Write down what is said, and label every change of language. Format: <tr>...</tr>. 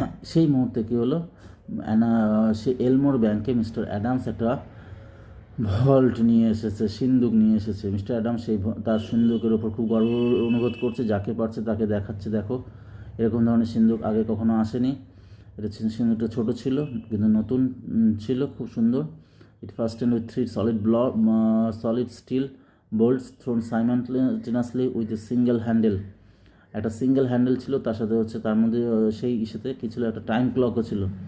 <bn>সেই মুহূর্তে কী হলো, সে এলমোর ব্যাংকে মিস্টার অ্যাডামস একটা ভল্ট নিয়ে এসেছে, সিন্দুক নিয়ে এসেছে। মিস্টার অ্যাডামস তার সিন্দুকের ওপর খুব গর্ব অনুভব করছে, যাকে পারছে তাকে দেখাচ্ছে, দেখো এরকম ধরনের সিন্দুক আগে কখনো আসেনি। এটা সিন্দুকটা ছোটো ছিল, কিন্তু নতুন ছিল, খুব সুন্দর।</bn> <en>It fastened with 3 solid steel bolts thrown simultaneously with a single handle.</en> <bn>একটা সিঙ্গেল হ্যান্ডেল ছিল, তার সাথে হচ্ছে তার মধ্যে সেই ইস্যুতে কী ছিল, একটা টাইম ক্লকও ছিল।</bn>